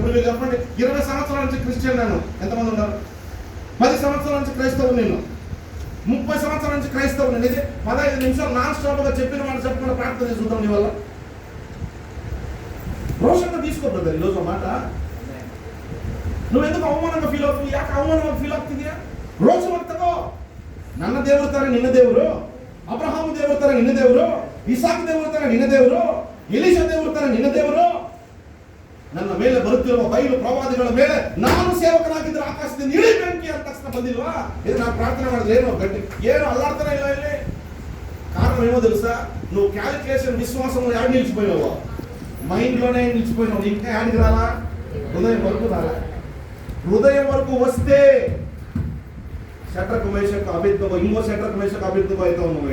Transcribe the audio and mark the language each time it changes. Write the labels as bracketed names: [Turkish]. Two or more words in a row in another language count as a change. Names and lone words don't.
[Telugu] ఇప్పుడు మీరు చెప్పండి, 20 సంవత్సరాల నుంచి క్రిస్టియన్ నేను, ఎంతమంది ఉన్నారు? 10 సంవత్సరాల నుంచి క్రైస్తవులు నేను, 30 సంవత్సరాల నుంచి క్రైస్తవులు నేను. ఇది 15 నిమిషాలు [English] non stop [Telugu] గా చెప్పిన మాట చెప్పకుండా ప్రార్థన చేసుకుంటాం. నీ వల్ల రోషంగా తీసుకో బ్రదర్. ఈరోజు మాట నువ్వు ఎందుకు అవమానంగా ఫీల్ అవుతుంది? యాక అవమానంగా ఫీల్ అవుతుంది? రోషం తగో. [Kannada] ನನ್ನ ದೇವರು ತರ ನಿನ್ನ ದೇವರು, ಅಬ್ರಹಾಮ್ ದೇವರ ತರ ನಿನ್ನ ದೇವರು, ಇಸಾಕ್ ದೇವರ ತರ ನಿನ್ನ ದೇವರು, ಎಲಿಷಾ ದೇವರ ತರ ನಿನ್ನ ದೇವರು. ನನ್ನ ಮೇಲೆ ಬರುತ್ತಿರುವ ಬೈಲು ಪ್ರವಾದಿಗಳ ಮೇಲೆ ನಾನು ಸೇವಕನಾಗಿದ್ದರೆ ಆಕಾಶದಿಂದ ಇಳಿ ಬೆಂಕಿ ಅಂತ ತಕ್ಷಣ ಬಂದಿಲ್ವಾ? ಇದು ನಾನು ಪ್ರಾರ್ಥನೆ ಮಾಡಿದ್ರೆ ಏನೋ ಗಟ್ಟಿ ಏನು ಅಲ್ಲಾಡ್ತಾನೆ ಇಲ್ಲ ಇಲ್ಲಿ. [Telugu] కారణం ఏమో తెలుసా? నువ్వు క్యాలిక్యులేషన్ విశ్వాసంలో యాడ్ నిలిచిపోయినావు, మైండ్లోనే నిలిచిపోయినావు. ఇంకా యాడికి రాలా? హృదయం వరకు రాలా. హృదయం వరకు వస్తే శత్రుకు మేషకు అబేద్నెగో, ఇంకో శత్రుకు మేషకు అబేద్నెగో అవుతావు నువ్వు.